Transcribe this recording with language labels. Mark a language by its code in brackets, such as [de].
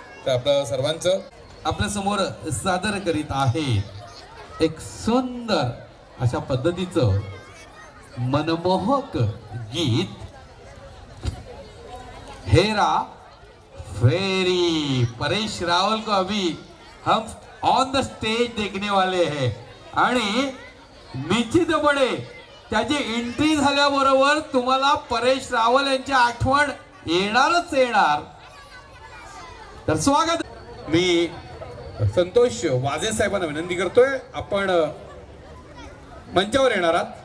[mr] तर आपलं सर्वांचं आपल्या समोर सादर करीत आहेत एक सुंदर अशा पद्धतीचं मनमोहक गीत, हेरा फेरी. [hi] परेश रावल को अभी हम [en] on the stage [hi] देखने वाले हैं. [mr] आणि निश्चितपणे त्याची एंट्री झाल्याबरोबर तुम्हाला परेश रावल यांची आठवण येणारच येणार. तर स्वागत. मी संतोष वाजे साहेबांना विनंती करतोय आपण मंचावर येणार आहात.